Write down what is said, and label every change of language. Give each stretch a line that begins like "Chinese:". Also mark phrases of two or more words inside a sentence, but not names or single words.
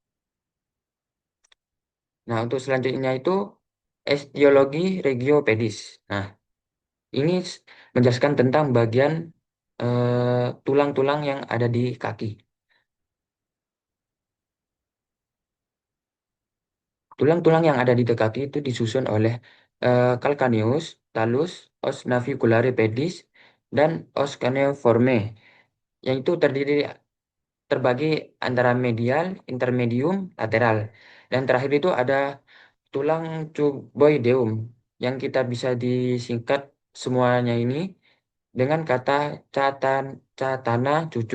Indonesian: Nah, untuk selanjutnya itu etiologi regiopedis. Nah, ini menjelaskan tentang bagian tulang-tulang yang ada di kaki. Tulang-tulang yang ada di kaki itu disusun oleh calcaneus, talus,
Latin: os naviculare pedis,
Indonesian: dan
Latin: os cuneiforme,
Indonesian: yang itu terbagi antara medial, intermedium, lateral. Dan terakhir itu ada tulang cuboideum, yang kita bisa disingkat semuanya ini dengan kata catana cucu.